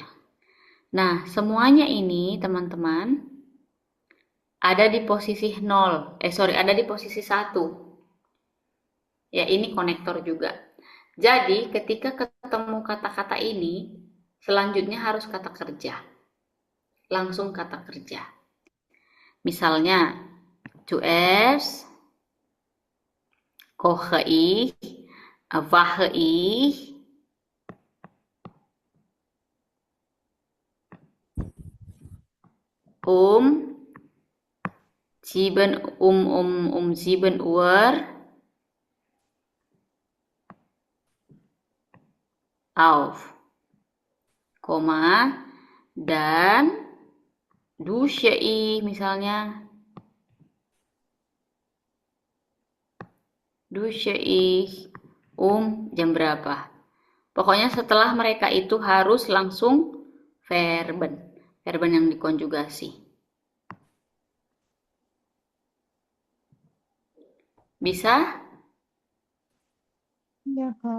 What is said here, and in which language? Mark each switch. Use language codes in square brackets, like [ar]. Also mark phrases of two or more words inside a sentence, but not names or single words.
[id] Nah, semuanya ini teman-teman ada di posisi 0. Ada di posisi 1. Ya, ini konektor juga. Jadi, ketika ketemu kata-kata ini, selanjutnya harus kata kerja. Langsung kata kerja. Misalnya, [de] zuerst, koche ich, wache ich, um 7 Uhr auf, [id] koma, dan [de] dusche ich misalnya, dusche ich [id] jam berapa. Pokoknya setelah mereka itu harus langsung verben yang dikonjugasi. Bisa? Ya, Kak.